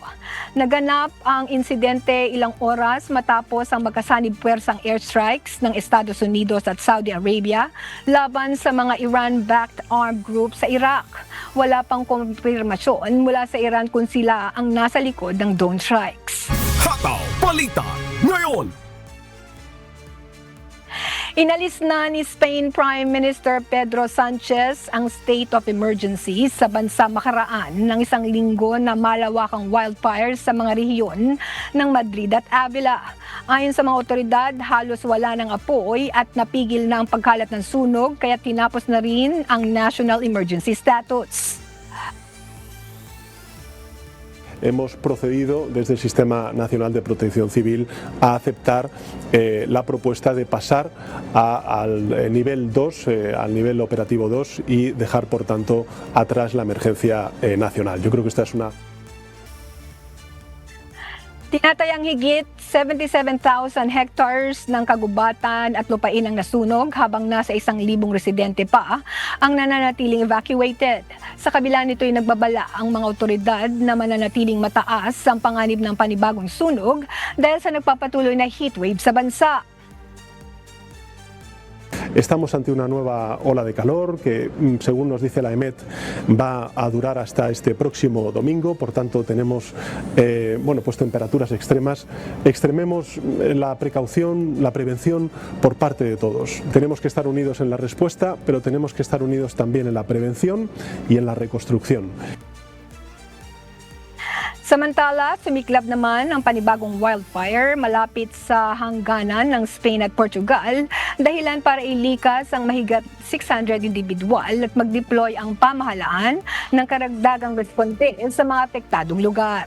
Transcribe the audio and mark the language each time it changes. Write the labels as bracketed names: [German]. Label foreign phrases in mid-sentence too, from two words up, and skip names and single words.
[Filipino] Naganap ang insidente ilang oras matapos ang magkasanib puwersang airstrikes ng Estados Unidos at Saudi Arabia laban sa mga [English] Iran-backed armed group [Filipino] sa Iraq. Wala pang kumpirmasyon mula sa Iran kung sila ang nasa likod ng [English] drone strikes. [Filipino] Hataw Balita ngayon! Inalis na ni Spain [English] Prime Minister [Filipino] Pedro Sanchez ang [English] state of emergency [Filipino] sa bansa makaraan ng isang linggo na malawakang wildfires sa mga rehiyon ng Madrid at Avila. Ayon sa mga otoridad, halos wala ng apoy at napigil na ang pagkalat ng sunog kaya tinapos na rin ang [English] national emergency status. [Spanish] Hemos procedido desde el Sistema Nacional de Protección Civil a aceptar la propuesta de pasar al nivel 2, al nivel operativo 2 y dejar por tanto atrás la emergencia nacional. Yo creo que esta es una... [Filipino] Tinatayang higit 77,000 hectares ng kagubatan at lupain ang nasunog habang nasa 1,000 residente pa ang nananatiling evacuated. Sa kabila nito'y nagbabala ang mga otoridad na mananatiling mataas ang panganib ng panibagong sunog dahil sa nagpapatuloy na heatwave sa bansa. [Spanish] Estamos ante una nueva ola de calor que, según nos dice la EMET, va a durar hasta este próximo domingo. Por tanto, tenemos pues temperaturas extremas. Extrememos la precaución, la prevención por parte de todos. Tenemos que estar unidos en la respuesta, pero tenemos que estar unidos también en la prevención y en la reconstrucción. [Filipino] Samantala, sumiklab naman ang panibagong wildfire malapit sa hangganan ng Spain at Portugal, dahilan para ilikas ang mahigit 600 individual at mag-deploy ang pamahalaan ng karagdagang responde sa mga apektadong lugar.